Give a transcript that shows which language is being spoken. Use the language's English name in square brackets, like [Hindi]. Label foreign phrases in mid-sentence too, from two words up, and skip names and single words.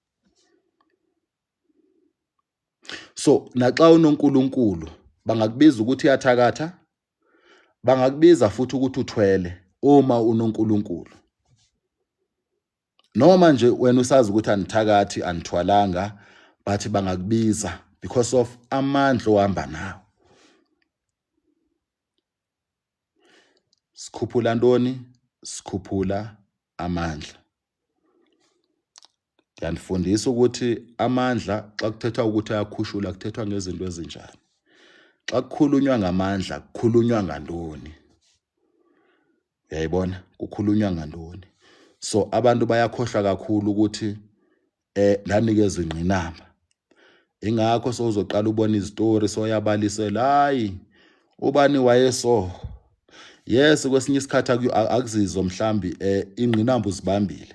[Zulu] So naxa unoNkulunkulu bangakubiza ukuthi uyathakatha, bangakubiza futhi ukuthi uthwele uma unoNkulunkulu. Noma nje wena usazi ukuthi anithakathi, anithwalanga, but bangakubiza [English] because of [Zulu] amandla ohamba nawo. [Xhosa] Sikhuphula ntoni? Sikhuphula amandla. Ngiyafundisa ukuthi amandla xa kuthethwa ukuthi ayakhushula kuthethwa ngezinto ezinjani. Xa kukhulunywa ngamandla kukhulunywa ngantoni? Uyayibona? Kukhulunywa ngantoni? [Zulu] So abantu bayakhohlwa kakhulu ukuthi ndanikezwe ingqinamba. Ingakho sowuzoqala ubona izitori soyabalisela hayi ubani wayeso. Yes, kwesinye isikhathi akuzizo mhlambi ingqinamba uzibambile.